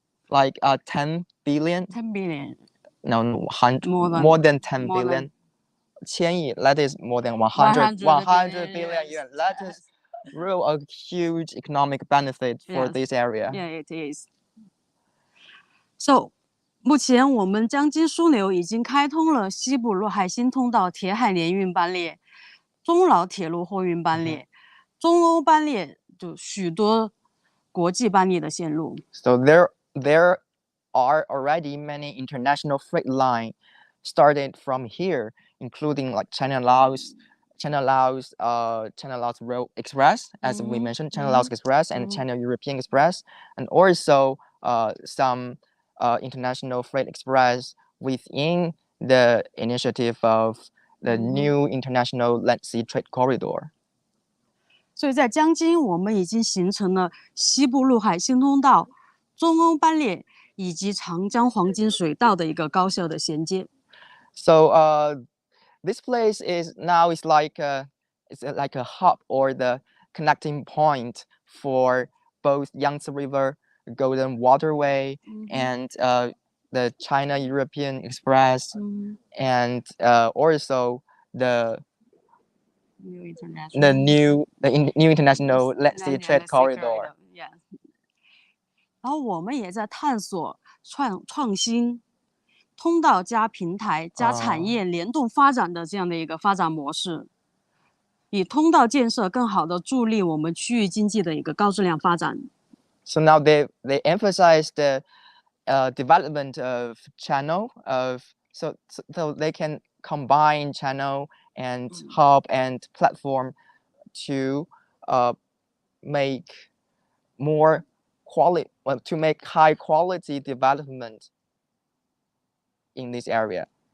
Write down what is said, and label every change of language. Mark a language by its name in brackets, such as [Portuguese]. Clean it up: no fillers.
[English] Like 10 billion? 10 billion. No, more than 10 billion. 千亿, that is more than 100 billion yuan. That is real a huge economic benefit for this area. Yeah, it is. [Chinese] So, 目前我们江津枢纽已经开通了西部陆海新通道铁海联运班列、中老铁路货运班列、中欧班列，就许多国际班列的线路。 [English] So there are already many international freight lines started from here, including like China-Laos Rail Express, as we mentioned, China-Laos Express and China-European Express, and also some international freight express within the initiative of the new international land sea trade corridor. [Chinese] 所以在江津，我们已经形成了西部陆海新通道、中欧班列以及长江黄金水道的一个高效的衔接。 [English] So this place is now like a hub or the connecting point for both Yangtze River, Golden Waterway, and the China-European Express, and also the new international Let's Sea Trade Corridor. Yeah. [Chinese] 然后我们也在探索创新、通道加平台加产业联动发展的这样的一个发展模式，以通道建设更好的助力我们区域经济的一个高质量发展。 [English] So now they emphasize the development of channel so they can combine channel and hub and platform to make more to make high quality development in this area.